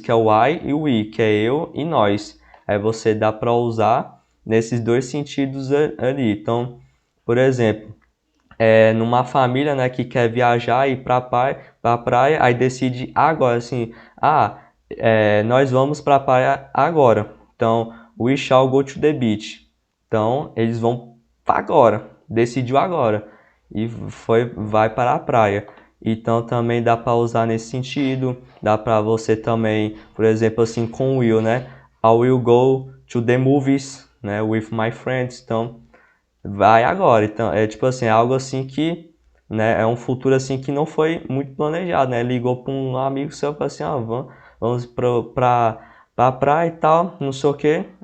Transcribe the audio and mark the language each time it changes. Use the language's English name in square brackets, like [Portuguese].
[Portuguese] Que é o I e o we, que é eu e nós. Aí você dá para usar nesses dois sentidos ali. Então, por exemplo, numa família, né, que quer viajar e ir para a praia, aí decide agora, assim, nós vamos para a praia agora. [English] Então, we shall go to the beach. [Portuguese] Então, eles vão agora, decidiu agora e vai para a praia. Então também dá para usar nesse sentido, dá para você também, por exemplo, assim com will, né? [English] I will go to the movies, né, with my friends. [Portuguese] Então vai agora. Então é tipo assim, é algo assim que, né, é um futuro assim que não foi muito planejado, né? Ligou para um amigo seu e falou assim, vamos para a praia e tal, não sei o que.